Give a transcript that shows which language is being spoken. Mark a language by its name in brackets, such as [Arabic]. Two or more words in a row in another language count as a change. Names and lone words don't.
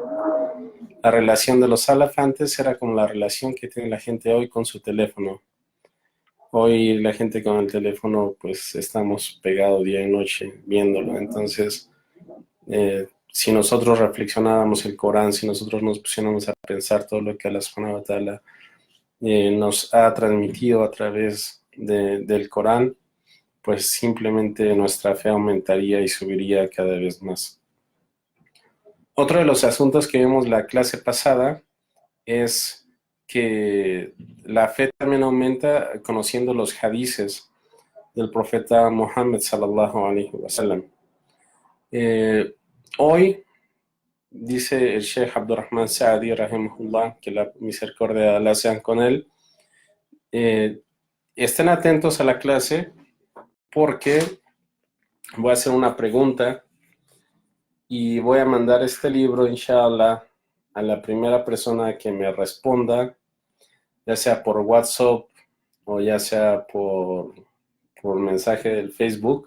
[Spanish] La relación de los salaf antes era como la relación que tiene la gente hoy con su teléfono. Hoy la gente con el teléfono, pues estamos pegados día y noche viéndolo. Entonces, si nosotros reflexionáramos el Corán, si nosotros nos pusiéramos a pensar todo lo que [Arabic] الله سبحانه وتعالى [Spanish] nos ha transmitido a través del Corán, pues simplemente nuestra fe aumentaría y subiría cada vez más. Otro de los asuntos que vimos la clase pasada es que la fe también aumenta conociendo los hadices del profeta Muhammad [Arabic] صلى الله عليه وسلم. [Spanish] Hoy dice el Sheikh Abdurrahman Saadi rahimahullah, que la misericordia de Allah sean con él, estén atentos a la clase porque voy a hacer una pregunta y voy a mandar este libro inshallah a la primera persona que me responda, ya sea por WhatsApp o ya sea por mensaje del Facebook.